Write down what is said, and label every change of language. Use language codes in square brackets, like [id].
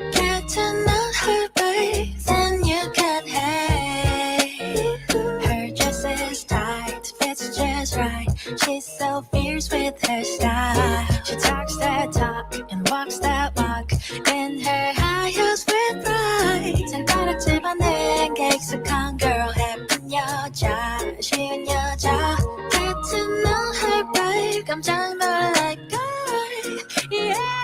[en] Get to know her, babe, then you can hate. Her dress is tight, fits just right. She's so fierce with her style. She talks that talk and walks that walk in her high heels with pride. [ko] 손가락질 받는 게 익숙한 girl, 예쁜 여자, 쉬운 여자. [en] Get to know her, babe, [ko] 깜짝 놀랄 걸. [en] Yeah.